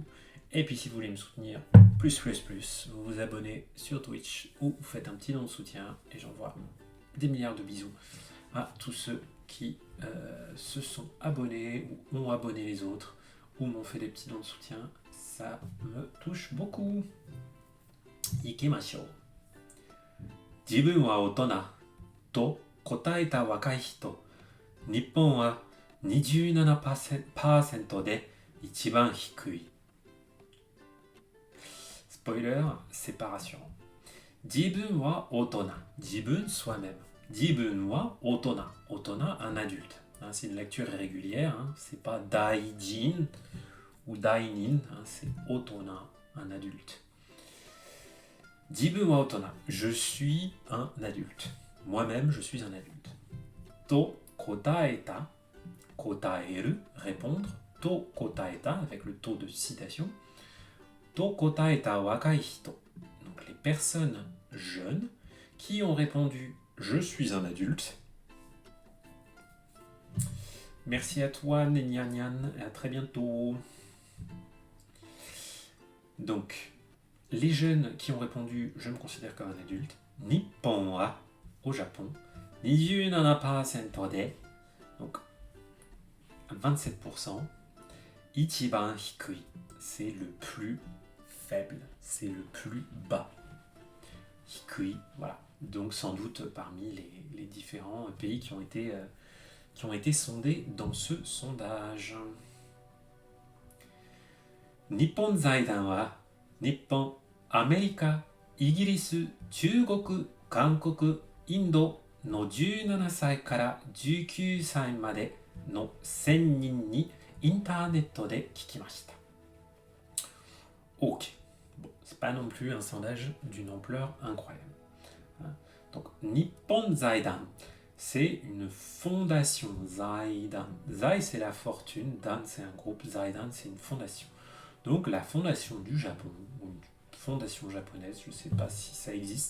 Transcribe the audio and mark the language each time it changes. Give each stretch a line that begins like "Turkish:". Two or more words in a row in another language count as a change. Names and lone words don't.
French: Et puis si vous voulez me soutenir vous vous abonnez sur Twitch ou vous faites un petit don de soutien et j'envoie des milliards de bisous à tous ceux qui se sont abonnés ou ont abonné les autres ou m'ont fait des petits dons de soutien. Ça me touche beaucoup.
Japanese: Ikimashou. 自分は大人と答えた若い人. 日本は 27% で一番低い.
French: Spoiler, c'est pas rassurant.
Japanese: 自分は大人. Jibun,
French: soi-même.
Japanese: 自分は大人. Otona,
French: un adulte. C'est une lecture irrégulière. C'est pas daijin ou dainin. C'est otona, un adulte.
Japanese: 自分は大人.
French: Je suis un adulte. Moi-même, je suis un adulte.
Japanese: と答えた。答える, répondre. と答えた,
French: avec le taux de citation.
Japanese: と答えた若い人.
French: Donc les personnes jeunes qui ont répondu « Je suis un adulte ». Merci à toi, Nenyanyan, et à très bientôt. Donc, les jeunes qui ont répondu « Je me considère comme un adulte ».
Japanese: 日本は,
French: au Japon. 27% de, donc 27%.
Japanese: 一番低い,
French: c'est le plus faible, c'est le plus bas. Hikui, voilà. Donc sans doute parmi les différents pays qui ont été sondés dans ce sondage.
Japanese: 日本財団は日本、アメリカ、イギリス、中国、韓国、インドの 17 歳から19歳までの1000人にインターネットで聞きました。Ok.
French: Bon, c'est pas non plus un sondage d'une ampleur incroyable. Donc, Nippon Zaidan, c'est une fondation. Zaidan. Zai, c'est la fortune. Dan, c'est un groupe. Zaidan, c'est une fondation. Donc, la fondation du Japon, ou une fondation japonaise, je ne sais pas si ça existe.